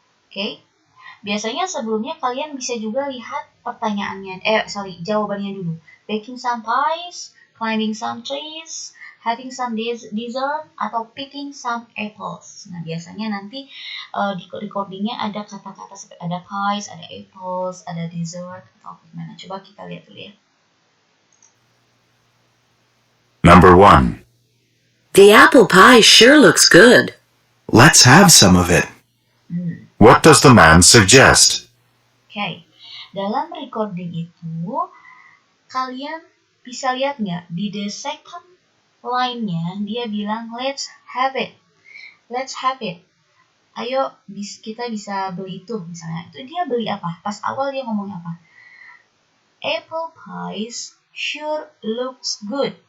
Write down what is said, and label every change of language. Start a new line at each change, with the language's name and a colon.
Indonesian: Oke, biasanya sebelumnya kalian bisa juga lihat pertanyaannya, jawabannya dulu.
English: Baking some pies, climbing some trees, having some dessert,
Indonesian: atau
English: picking some apples.
Indonesian: Nah, biasanya nanti di recordingnya ada kata-kata seperti ada pies, ada apples, ada dessert, atau gimana. Coba kita lihat dulu ya.
English: Number 1. The apple pie sure looks good. Let's have some of it. What does the man suggest?
Indonesian: Oke, dalam recording itu kalian bisa lihat nggak di the second line-nya dia bilang
English: let's have it, let's have it.
Indonesian: Ayo kita bisa beli itu misalnya. Itu dia beli apa? Pas awal dia ngomong apa?
English: Apple pies sure looks good.